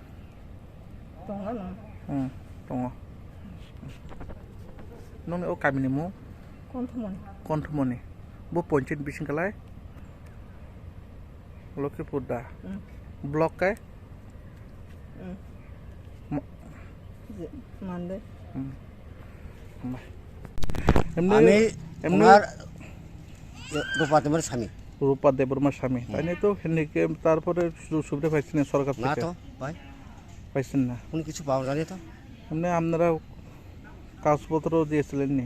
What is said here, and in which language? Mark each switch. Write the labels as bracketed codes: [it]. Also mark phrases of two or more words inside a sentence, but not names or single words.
[trp] Tongo. Nong o kami ni mo. Konthmoni. Bo ponchin bising kalai. Lakhipur da. Block kai. Mande. [bn] এমনি রূপা দেববর্মার স্বামী তাই তো হেন্ডিক্যাপ তারপরে সুবিধা পাইছেন সরকার থেকে না তো ভাই পাইছেন না কোনো কিছু পাওয়া জানি তো এমনি আপনারা কাগজপত্র দিয়েছিলেন নি